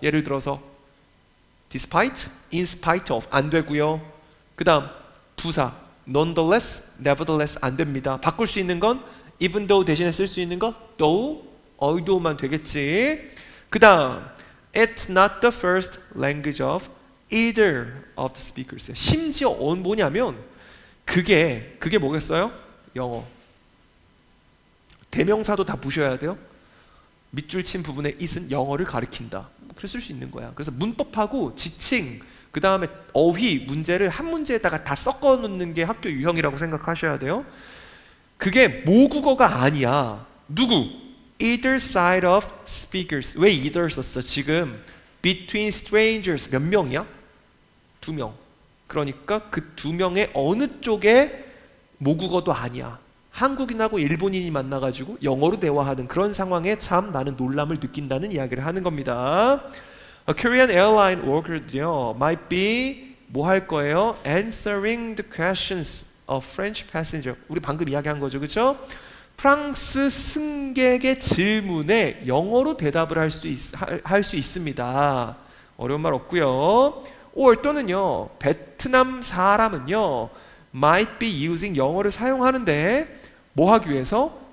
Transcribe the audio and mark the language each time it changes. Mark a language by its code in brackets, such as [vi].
[ko] 예를 들어서 [en] despite, in spite of [ko] 안 되고요. 그 다음 부사 [en] nonetheless, nevertheless [ko] 안 됩니다. 바꿀 수 있는 건 [en] even though [ko] 대신에 쓸 수 있는 거 [en] though, although [ko] 만 되겠지. [en] 그 다음 it's not the first language of either of the speakers. [ko] 심지어 뭐냐면 그게 뭐겠어요? 영어. 대명사도 다 보셔야 돼요. 밑줄 친 부분에 it은 영어를 가리킨다. 그렇게 쓸 수 있는 거야. 그래서 문법하고 지칭, 그 다음에 어휘 문제를 한 문제에다가 다 섞어 놓는 게 학교 유형이라고 생각하셔야 돼요. 그게 모국어가 아니야. 누구? [en] Either side of speakers. [ko] 왜 either 썼어? 지금 [en] between strangers [ko] 몇 명이야? 2명. 그러니까 그 2명의 어느 쪽에 모국어도 아니야. 한국인하고 일본인이 만나가지고 영어로 대화하는 그런 상황에 참 나는 놀람을 느낀다는 이야기를 하는 겁니다. [en] A Korean airline worker might be [ko] 뭐 할 거예요? [en] Answering the questions of French passenger. [ko] 우리 방금 이야기한 거죠, 그렇죠? 프랑스 승객의 질문에 영어로 대답을 할 수 있습니다. 어려운 말 없고요. or 또는요, 베트남 사람은요, [en] might be using [ko] 영어를 사용하는데 뭐 하기 위해서?